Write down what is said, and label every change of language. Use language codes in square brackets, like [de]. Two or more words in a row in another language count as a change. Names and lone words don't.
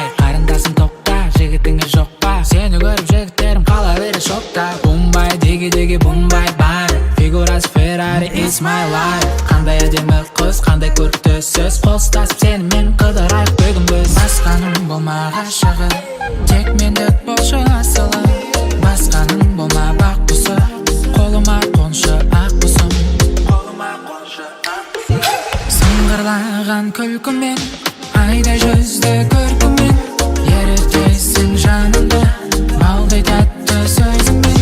[kk] Қарындасым тоқта, жігітіңе жоқ па? Сені көріп жігіттерім қала бере шокта. Бумбай, деге бумбай бар, фигурасы Ferrari, [en] it's my life. [kk] Қандай әдемі қыз, қандай көрікті сөз, қол ұстасып сенімен қыдырайық бүгін біз. Басқаның болма ғашығы, тек мендік болшы асылы. Басқаның болма бақ құсы, қолыма қоншы ақ құсым. Сыңғырлаған күлкімен, айдай жүзді көркімен, ерітесің жанымды балдай тәтті сөзіңмен.